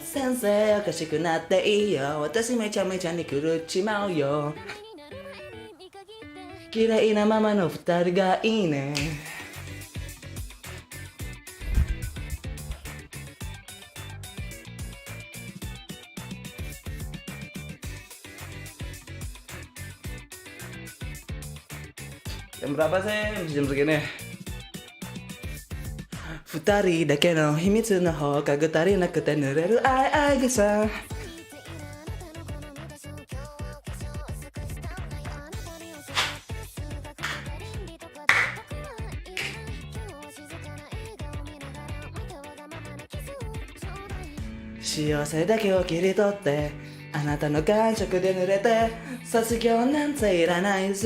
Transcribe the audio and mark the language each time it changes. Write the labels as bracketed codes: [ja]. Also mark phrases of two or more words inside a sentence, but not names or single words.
[ja] 先生おかしくなっていいよ。私めちゃめちゃに狂っちまうよ。綺麗なままの二人がいいね。 [id] Jam berapa sih? Jam segini. [ja] 二人だけの秘密の放課後足りなくて濡れる愛がさ。幸せだけを切り取ってあなたの感触で濡れて卒業なんていらない。